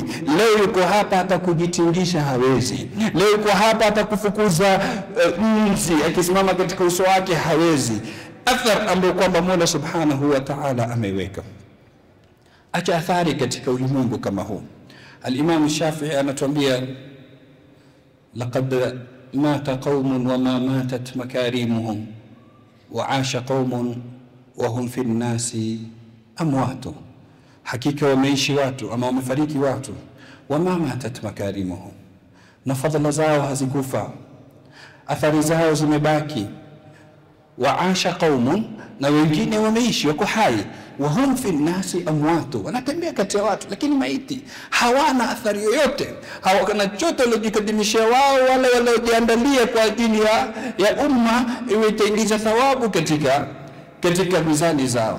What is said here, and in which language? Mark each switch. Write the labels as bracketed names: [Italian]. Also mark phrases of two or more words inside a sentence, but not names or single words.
[Swahili] Leo yuko hapa hata kujitingisha hawezi. Leo yuko hapa hata kufukuza nzi akisimama katika uso wake hawezi. Athar ambayo kwamba Mola [Arabic] سبحانه وتعالى [Swahili] ameweka. Acha athari katika ulimwengu kama huu. [Arabic] Al-Imam Shafi'i anatuambia لقد مات قوم وما ماتت مكارمهم وعاش قوم وهم في الناس أموات. [Swahili] Hakika wameishi watu ama wamefariki watu, [Arabic] وما ماتت مكارمهم, [Swahili] na fadhila zao hazikufa, athari zao zimebaki. [Arabic] وعاش قوم, [Swahili] na wengine wameishi wako hai, [Arabic] وهم في الناس أموات, [Swahili] wanatembea kati ya watu lakini maiti, hawana athari yoyote, hawana chochote waliojikadimishia wao wala waliojiandalia kwa ajili ya umma iwe itaingiza thawabu katika mizani zao.